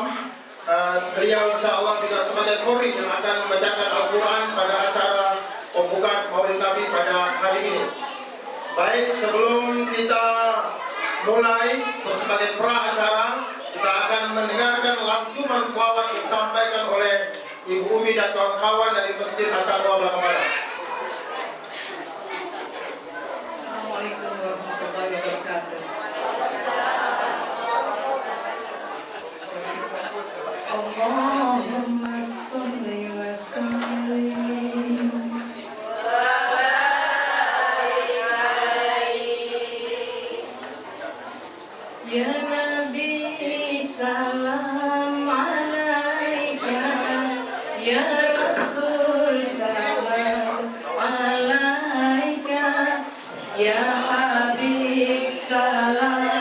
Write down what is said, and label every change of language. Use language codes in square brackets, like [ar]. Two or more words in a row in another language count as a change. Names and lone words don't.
[id] Beliau [ar] إن شاء الله [id] juga sebagai Qori yang akan membacakan Al-Quran pada acara pembukaan Maulid Nabi pada hari ini. Baik, sebelum kita mulai sebagai pra acara, kita akan mendengarkan lantunan selawat yang disampaikan oleh Ibu Umi dan kawan-kawan dari Masjid At-Taqwa Lakang Padang. [ar] السلام عليكم ورحمة الله وبركاته. اللهم صل وسلم يا نبي، سلام عليك، يا رسول، سلام عليك، يا حبيب، سلام